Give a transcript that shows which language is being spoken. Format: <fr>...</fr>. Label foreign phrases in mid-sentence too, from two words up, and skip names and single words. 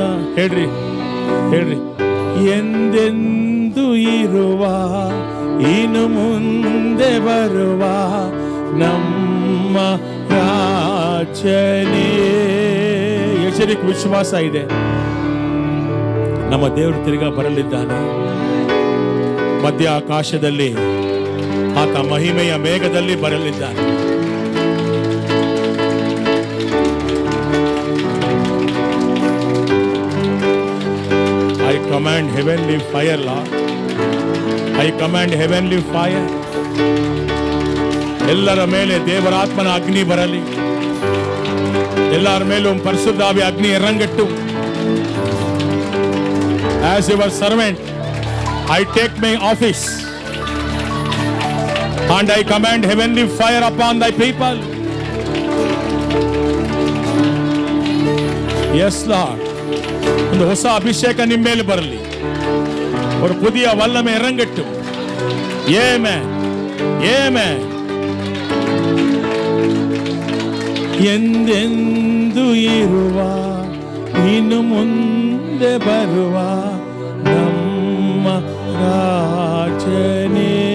<kn>ಹೇಳ್ರಿ ಹೇಳ್ರಿ, ಎಂದೆಂದು ಇರುವ, ಇನ್ನು ಮುಂದೆ ಬರುವ ನಮ್ಮ ರಾಜನೇ. ಎಚ್ಚರಿಕೆ ವಿಶ್ವಾಸ ಇದೆ, ನಮ್ಮ ದೇವರು ತಿರುಗಾ ಬರಲಿದ್ದಾನೆ. ಮಧ್ಯ ಆಕಾಶದಲ್ಲಿ ಆತ ಮಹಿಮೆಯ ಮೇಘದಲ್ಲಿ ಬರಲಿದ್ದಾನೆ.</kn> <en>I command heavenly fire, Lord. I command heavenly fire.</en> <kn>ಎಲ್ಲರ ಮೇಲೆ ದೇವರಾತ್ಮನ ಅಗ್ನಿ ಬರಲಿ. ಎಲ್ಲರ ಮೇಲೂ</kn> <ta>பரிசுத்தாவி அக்னி இறங்கட்டு.</ta> <en>As your servant, I take my office and I command heavenly fire upon thy people. Yes, Lord.</en> <kn>ಒಂದು ಹೊಸ ಅಭಿಷೇಕ ನಿಮ್ಮ ಮೇಲೆ ಬರಲಿ.</kn> <ta>ஒரு புதிய வல்லமை இறங்கட்டும்.</ta> <en>Amen. Amen.</en> <kn>ಎಂದೆಂದು ಇರುವ, ಇನ್ನು ಮುಂದೆ ಬರುವ ನಮ್ಮ ರಾಜನೇ.</kn>